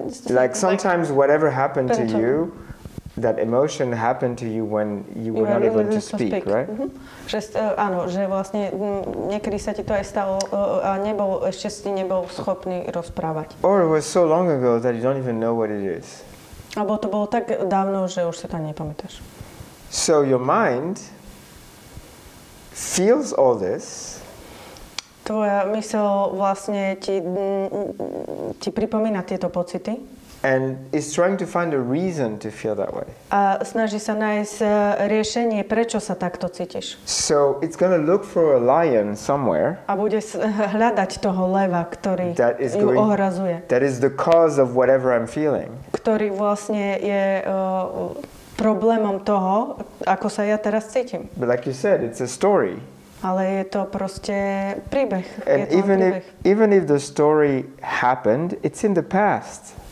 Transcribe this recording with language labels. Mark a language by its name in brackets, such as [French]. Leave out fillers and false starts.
[English] Like sometimes whatever happened to you, that emotion happened to you when you were not able to speak, right? [Slovak] Áno, že vlastne niekedy sa ti to aj stalo a ešte si nebol schopný rozprávať. [English] Or it was so long ago that you don't even know what it is. [Slovak] Alebo to bolo tak dávno, že už sa to nepamätáš. [English] So your mind feels all this. [Slovak] Tvoja myseľ vlastne ti pripomína tieto pocity. [English] and is trying to find a reason to feel that way. [Slovak] A snaží sa nájsť riešenie, prečo sa takto cítiš. [English] So it's going to look for a lion somewhere. [Slovak] A bude hľadať toho leva, ktorý ju ohrazuje. [English] That is the cause of whatever I'm feeling. [Slovak] Ktorý vlastne je problémom toho, ako sa ja teraz cítim. [English] But like you said, it's a story. [Slovak] Ale je to proste príbeh. [English] And even if the story happened, it's in the past.